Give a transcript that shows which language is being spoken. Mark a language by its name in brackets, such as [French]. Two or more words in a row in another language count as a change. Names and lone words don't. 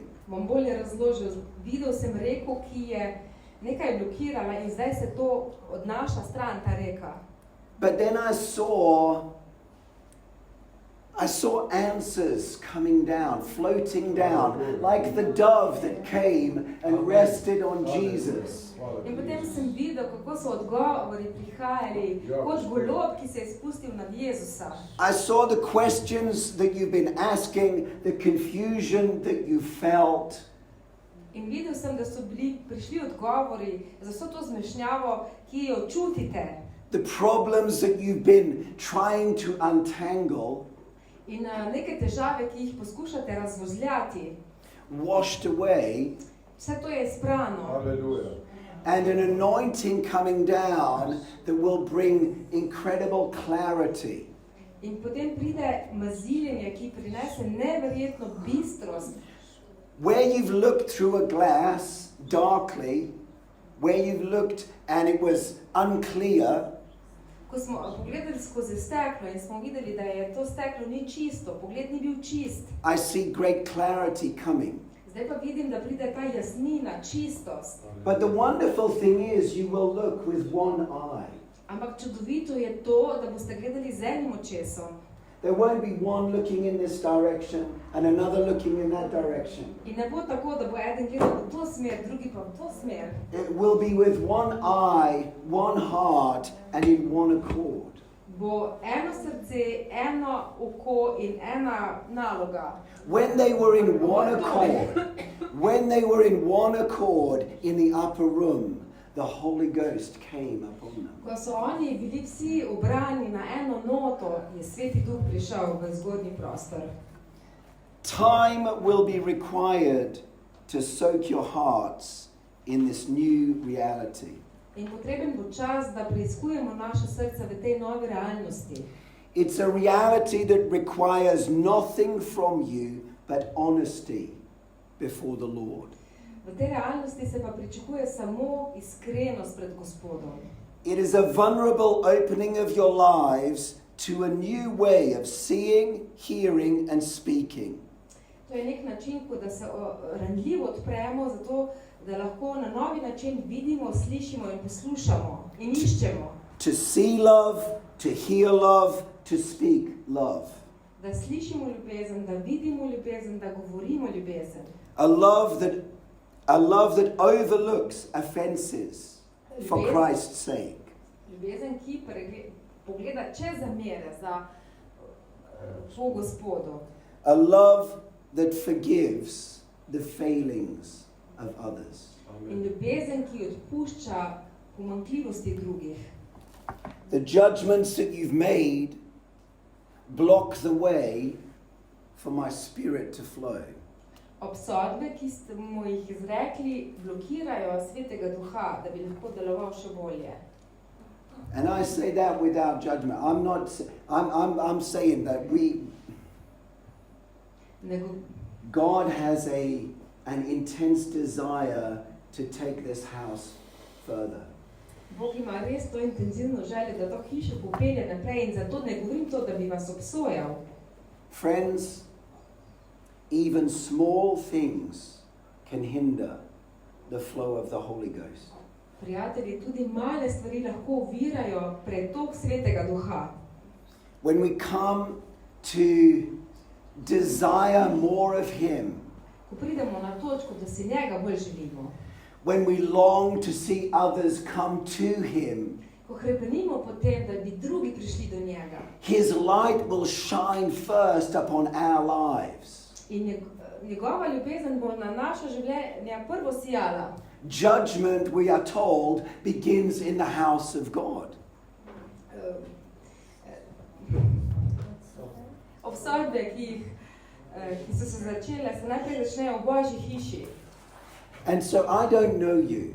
[Slovenian] Bom bolje razložil. Videl sem reko, ki je nekaj blokirala in zdaj se to odnaša stran, ta reka. [English] But then I saw answers coming down, floating down, like the dove that came and rested on Jesus. [Slovenian] In potem sem videl, kako so odgovori prihajali, kot golob, ki se je spustil nad Jezusa. [English] I saw the questions that you've been asking, the confusion that you felt. [Slovenian] In videl sem, da so prišli odgovori za vso to zmešnjavo, ki jo čutite. [English] The problems that you've been trying to untangle. [Slovenian] In neke težave, ki jih poskušate razvozljati. [English] Washed away. [Slovenian] Vse to je sprano. [English] Hallelujah. And an anointing coming down that will bring incredible clarity. [Slovenian] In potem pride maziljenje, ki prinese neverjetno bistrost. [English] Where you've looked through a glass darkly, where you've looked and it was unclear, [Slovenian] Ko smo pogledali skozi steklo in smo videli, da je to steklo ni čisto, pogled ni bil čist. [English] I see great clarity coming. [Slovenian] Zdaj pa vidim, da pride ta jasnina, čistost. [English] But the wonderful thing is you will look with one eye. [Slovenian] Ampak čudovito je to, da boste gledali z enim očesom. [English] There won't be one looking in this direction and another looking in that direction. [Slovenian] In ne bo tako, da bo eden gledal v to smer, drugi pa v to smer. [English] It will be with one eye, one heart, and in one accord. [Slovenian] Bo eno srce, eno oko in ena naloga. [English] When they were in one accord in the upper room, the Holy Ghost came upon them. [Slovenian] Ko so oni bili vsi ubrani na eno noto, je Sveti Duh prišel v zgodnji prostor. [English] Time will be required to soak your hearts in this new reality. [Slovenian] In potreben bo čas, da preiskujemo naše srca v tej novi realnosti. [English] It's a reality that requires nothing from you but honesty before the Lord. [Slovenian] V tej realnosti se pa pričakuje samo iskrenost pred Gospodom. [English] It is a vulnerable opening of your lives to a new way of seeing, hearing and speaking. [Slovenian] To je nek način, ko da se ranljivo odpremo, zato da lahko na novi način vidimo, slišimo in poslušamo in iščemo. [English] To see love, to hear love, to speak love. [Slovenian] Da slišimo ljubezen, da vidimo ljubezen, da govorimo ljubezen. [English] A love that overlooks offenses for Christ's sake. [Slovenian] Ljubezen, ki pogleda čez zamere za po Gospodu. [English] A love that forgives the failings of others. [Slovenian] In ljubezen, ki odpušča pomanjkljivosti drugih. [English] The judgments that you've made block the way for my spirit to flow. [Slovenian] Obsodbe, ki smo jih izrekli, blokirajo Svetega Duha, da bi lahko deloval še bolje. [English] And I say that without judgment. I'm saying that God has an intense desire to take this house further. [Slovenian] Bog ima res to intenzivno željo, da to hišo popelje naprej in zato ne govorim to, da bi vas obsojal. [English] Friends, even small things can hinder the flow of the Holy Ghost. [Slovenian] Prijatelji, tudi male stvari lahko ovirajo pretok Svetega Duha. [English] When we come to desire more of Him, [Slovenian] Ko pridemo na točko, da si njega bolj želimo, [English] when we long to see others come to Him, [Slovenian] ko hrepenimo po tem, da bi drugi prišli do njega, [English] His light will shine first upon our lives. [Slovenian] in njegova ljubezen bo na naše življenje prvo sijala. [English] Judgment, we are told, begins in the house of God. [Slovenian] Obsodbe, ki so se začele, se najprej začnejo v Božji hiši. [English] And so I don't know you.